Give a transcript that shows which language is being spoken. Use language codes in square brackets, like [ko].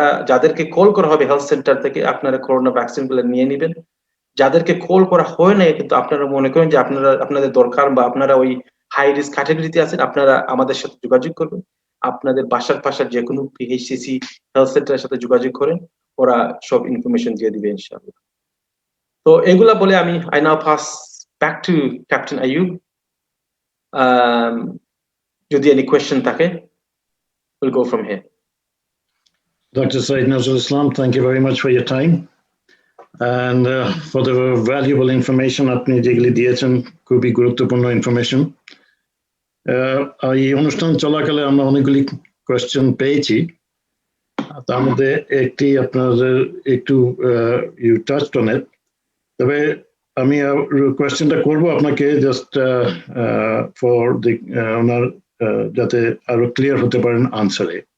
[bn] যাদেরকে কল করা হবে হেলথ সেন্টার থেকে আপনারা করোনা ভ্যাকসিন গুলো নিয়ে নেবেন। যাদেরকে কল করা হয় নাই কিন্তু আপনারা মনে করেন যে আপনাদের দরকার বা আপনারা ওই হাই রিস্ক ক্যাটাগরিতে আছেন, আপনারা আমাদের সাথে যোগাযোগ করবেন। আপনাদের বাসার যে কোনো পিএইচসিসি হেলথ সেন্টারের সাথে যোগাযোগ করেন, ওরা সব ইনফরমেশন দিয়ে দিবে ইনশাআল্লাহ। তো এগুলা বলে [en] I now pass back to Captain Ayub. যদি any question থাকে, we'll go from here. Dr. Syed Nazrul Islam, thank you very much for your time and for the valuable information [bn] আপনি যেগুলি দিয়েছেন, খুবই গুরুত্বপূর্ণ ইনফরমেশন। এই অনুষ্ঠান চলাকালে আমরা অনেকগুলি কোয়েশ্চেন পেয়েছি, তার মধ্যে একটি আপনাদের একটু [en] you touched on it, [bn] তবে আমি কোয়েশ্চেনটা করব আপনাকে [en] just for the owner [bn] যাতে আরো ক্লিয়ার হতে পারেন আনসারে।